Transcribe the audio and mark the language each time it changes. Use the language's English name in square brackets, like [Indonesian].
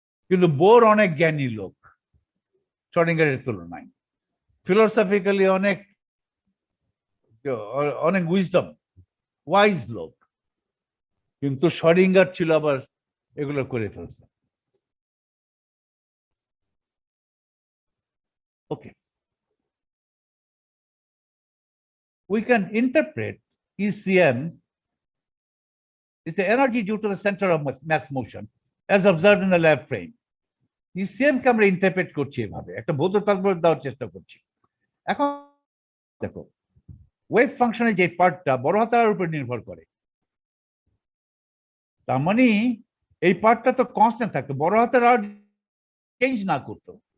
[Bangla] কিন্তু বোর অনেক জ্ঞানী লোক শর্ডিঙ্গারের তুলনায়, ফিলোসফিক্যালি অনেক অনেক ওয়াইজ লোক, কিন্তু শর্ডিঙ্গার ছিল আবার এগুলো করে ফেলছে। [English] Okay, we can interpret ECM is the energy due to the center of mass motion as observed in the lab frame. [Bangla] ECM কে আমরা ইন্টারপ্রেট করছি এভাবে, একটা ভৌত তাৎপর্য দেওয়ার চেষ্টা করছি। এখন দেখো, ওয়েভ ফাংশনের যে পার্টটা বড় হাতের উপর নির্ভর করে, তার মানে এই পার্টটা তো কনস্ট্যান্ট থাকতো, বড় হাতের আর চেঞ্জ না করতো।